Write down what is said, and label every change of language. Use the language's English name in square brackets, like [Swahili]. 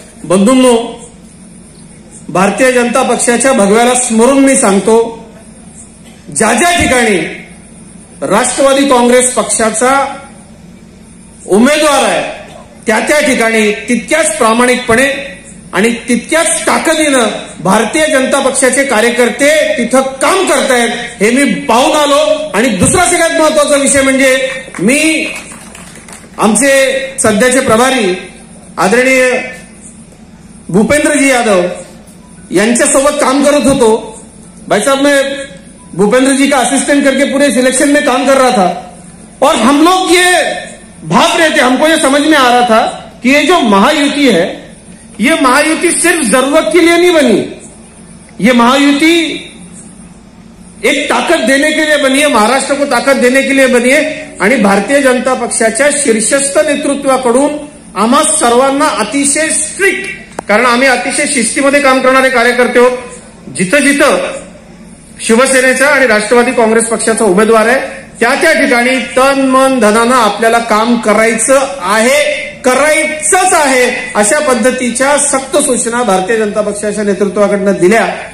[Marathi] बंधूंनो, भारतीय जनता पक्षाच्या भगव्याला स्मरून मी सांगतो, ज्या ज्या ठिकाणी राष्ट्रवादी काँग्रेस पक्षाचा उमेदवार आहे त्या त्या ठिकाणी तितक्याच प्रामाणिकपणे आणि तितक्याच ताकदीनं भारतीय जनता पक्षाचे कार्यकर्ते तिथं काम करतायत, हे मी पाहून आलो। आणि दुसरा सगळ्यात महत्वाचा विषय म्हणजे मी आमचे सध्याचे प्रभारी आदरणीय भूपेंद्रजी यादव यांच्यासोबत काम करत होतो। [Hindi] भाई साहब, मैं भूपेंद्र जी का असिस्टेंट करके पूरे सिलेक्शन में काम कर रहा था और हम लोग ये भाप रहे थे, हमको ये समझ में आ रहा था कि ये जो महायुति है, ये महायुति सिर्फ जरूरत के लिए नहीं बनी, ये महायुति एक ताकत देने के लिए बनी है, [Marathi] महाराष्ट्र को ताकत देने के लिए बनी है आणि भारतीय जनता पक्षाच्या शीर्षस्थ नेतृत्वाकडून आम्हा सर्वांना अतिशय स्ट्रिक्ट, कारण आम्ही अतिशय शिस्तीमध्ये काम करणारे कार्यकर्ते आहोत. जिथं जिथं शिवसेनेचा आणि राष्ट्रवादी काँग्रेस पक्षाचा उमेदवार आहे त्या ठिकाणी तन मन धनानं आपल्याला काम करायचं आहे, करायचंच आहे, अशा पद्धतीच्या सक्त सूचना भारतीय जनता पक्षाच्या नेतृत्वाकडनं दिल्या.